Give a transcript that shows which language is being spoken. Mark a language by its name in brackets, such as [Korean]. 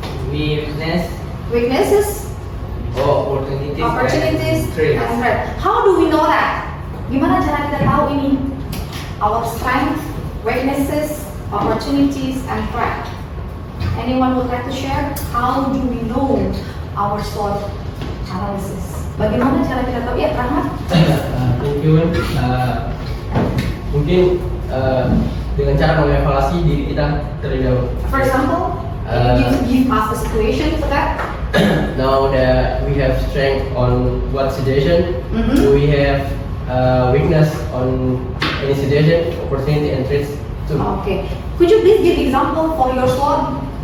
[English] weaknesses, opportunities, and threats. How do we know that? [Indonesian] Gimana cara kita tahu ini? [English] Our strength, weaknesses, opportunities, and threat. Anyone would like to share? How do we know our SWOT analysis? [Indonesian] Bagaimana cara kita tahu? Ya, Rahmat. [English] Thank you. [Indonesian] Mungkin dengan cara mengevaluasi diri kita terlebih dahulu. [English] For example, give us a situation for that. Now that we have strength on what situation, we have weakness on any situation, opportunity and threats too. Okay. Could you please give example for your SWOT?